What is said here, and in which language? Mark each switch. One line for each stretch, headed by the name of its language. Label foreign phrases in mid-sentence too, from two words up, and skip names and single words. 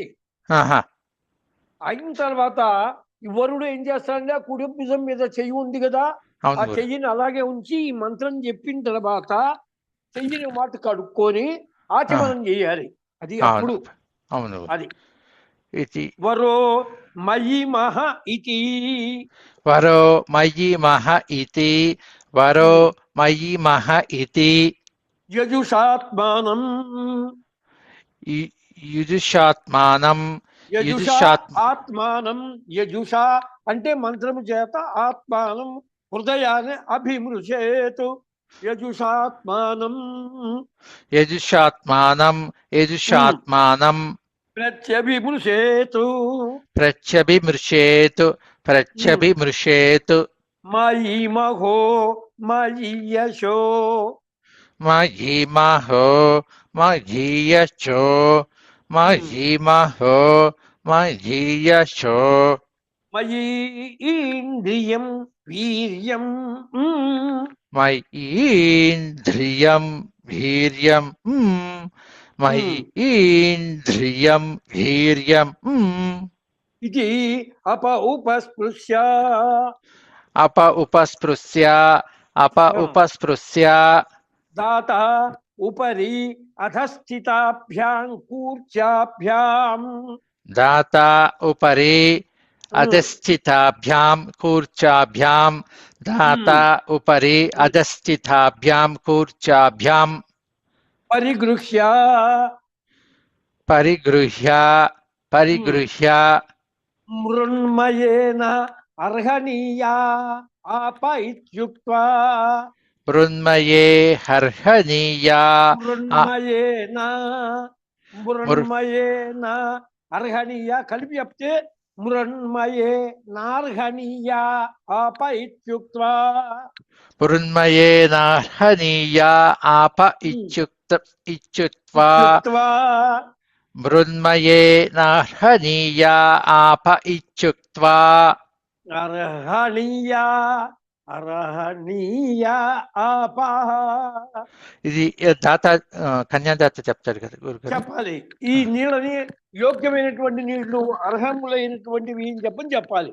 Telugu: అయిన తర్వాత ఈ వరుడు ఏం చేస్తాడంటే ఆ కుడి భుజం మీద చెయ్యి ఉంది కదా, ఆ చెయ్యిని అలాగే ఉంచి ఈ మంత్రం చెప్పిన తర్వాత చెయ్యిని మాట కడుక్కొని ఆచమనం చేయాలి. అది అప్పుడు అవును అది
Sanskrit: इति వరో మయి మహ ఇతి वरो मयि मह इति वरो मयि मह इति యజుషాత్మానం युजुषात्मानं యజుషా युजुषात् ఆత్మానం యజుషా
Telugu: అంటే మంత్రము చేత
Sanskrit: ఆత్మానం హృదయాన్ని అభిమృశేతు యజుషాత్మానం यजुषात्मानं यजुषात्मानं ప్రత్యభిమృశేతు प्रत्यभिमृशेतु प्रत्यभिमृशेतु మయి మహో మయి యశో मयि महो मयि यशो मयि महो मयि यशो మయి ఇంద్రియం వీర్యం मयीन्द्रियं वीर्यं मयीन्द्रियं वीर्यं ఇది అప ఉపస్పృశ్య अप उपस्पृश्य దాత ఉపరి అధస్థితాభ్యాం కూర్చాభ్యాం दाता उपरि अधस्थिताभ्यां कूर्चाभ्यां दाता उपरि अधस्थिताभ्यां कूर्चाभ्यां పరిగృహ్య परिगृह्य మృన్మయేన అర్హణీయా ఆప ఇత్యుక్త్వా मृण्मये हर्हणीया మృన్మయేన మృన్మయేన అర్హణీయ
Telugu: కలిపి చెప్తే
Sanskrit: మృన్మయే నార్హణీయా ఆప ఇత్యుక్త్వా मृण्मये नार्हणीया आप इत्युक्त्वा ఇత్యుక్త్వా मृण्मये नार्हणीया आप इत्युक्त्वा అర్హణీయా అర్హణీయా ఆపః
Telugu: ఇది దాత కన్యాదాత చెప్తాడు కదా గురుగారు. చెప్పాలి. ఈ నీళ్ళని యోగ్యమైనటువంటి నీళ్లు అర్హములైనటువంటివి అని చెప్పాలి.